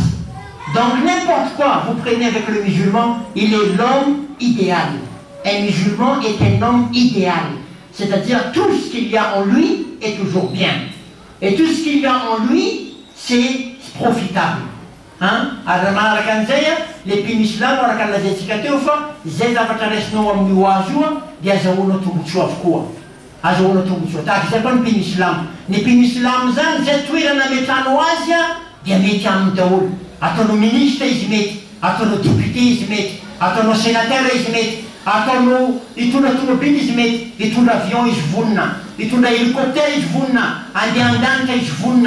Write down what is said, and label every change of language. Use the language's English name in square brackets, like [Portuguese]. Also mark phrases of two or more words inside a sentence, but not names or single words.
[French] Donc n'importe quoi, vous prenez avec le musulman, il est l'homme idéal. Un musulman est un homme idéal. C'est-à-dire tout ce qu'il y a en lui est toujours bien. Et tout ce qu'il y a en lui, c'est profitable. [Malagasy] Les pimislam, ataonao ministre izy mety, ataonao député izy mety, ataonao sénateur izy mety, ataonao hitondra tomobily izy mety, hitondra avion izy vonina, hitondra hélicoptère izy vonina, andeha an-danitra izy vonina.